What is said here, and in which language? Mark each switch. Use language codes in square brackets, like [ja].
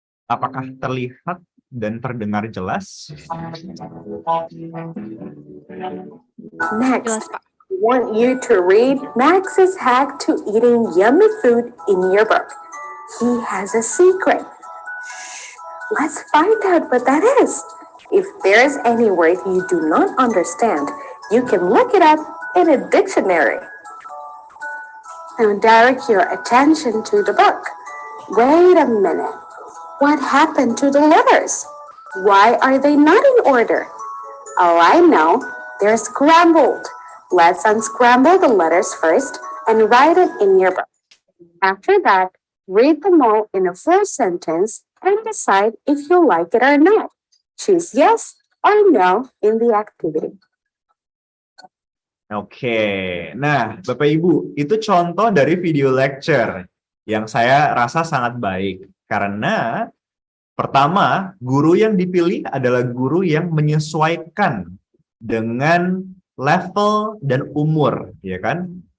[id] Apakah terlihat dan terdengar jelas? [en] Next, [id] Jelas, Pak. [en] I want you to read Max's hack to eating yummy food in your book. He has a secret. Shh, let's find out what that is. If there's any word you do not understand, you can look it up in a dictionary. Now direct your attention to the book. Wait a minute. What happened to the letters? Why are they not in order? Oh, I know. They're scrambled. Let's unscramble the letters first and write it in your book. After that, read them all in a full sentence and decide if you like it or not. Choose yes or no in the activity. [id] Oke, nah Bapak Ibu, itu contoh dari video lecture yang saya rasa sangat baik. Karena pertama, guru yang dipilih adalah guru yang menyesuaikan dengan level dan umur, ya kan?